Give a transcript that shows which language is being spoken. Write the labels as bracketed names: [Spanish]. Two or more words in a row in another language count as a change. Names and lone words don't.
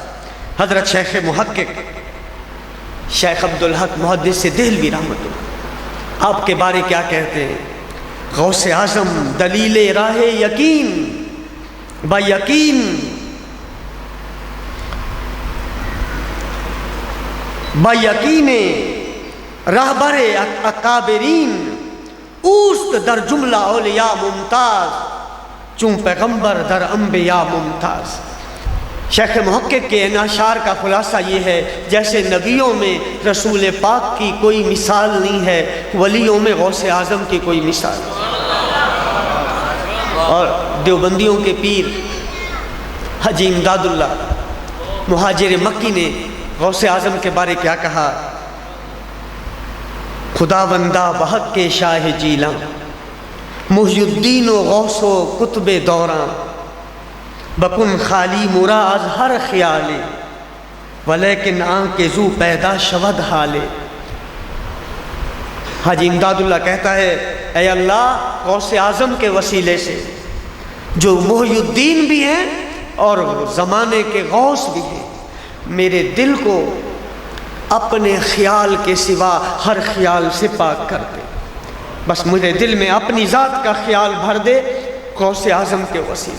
[Urdu] حضرت شیخ محقق شیخ عبدالحق محدث دہلوی رحمۃ اللہ آپ کے بارے کیا کہتے ہیں؟ [Persian] غوث اعظم دلیل راہ یقین، با یقین با یقین رہبر اکابرین، اوست در جملہ اولیاء ممتاز، چون پیغمبر در انبیاء ممتاز۔ [Urdu] شیخ محقق کے ان اشعار کا خلاصہ یہ ہے جیسے نبیوں میں رسول پاک کی کوئی مثال نہیں ہے، ولیوں میں غوث اعظم کی کوئی مثال نہیں۔ اور دیوبندیوں کے پیر حاجی امداد اللہ مہاجر مکی نے غوث اعظم کے بارے کیا کہا؟ [Persian] خدا بندہ بحق کے شاہ جیلاں، محی الدین و غوث و قطب دوراں، بکن خالی مرا از ہر خیالے ولیکن آنکھ زو پیدا شود حالے۔ [Urdu] حاجی امداد اللہ کہتا ہے اے اللہ غوث اعظم کے وسیلے سے جو محی الدین بھی ہیں اور زمانے کے غوث بھی ہیں، میرے دل کو اپنے خیال کے سوا ہر خیال سے پاک کر دے، بس مجھے دل میں اپنی ذات کا خیال بھر دے غوث اعظم کے وسیلے۔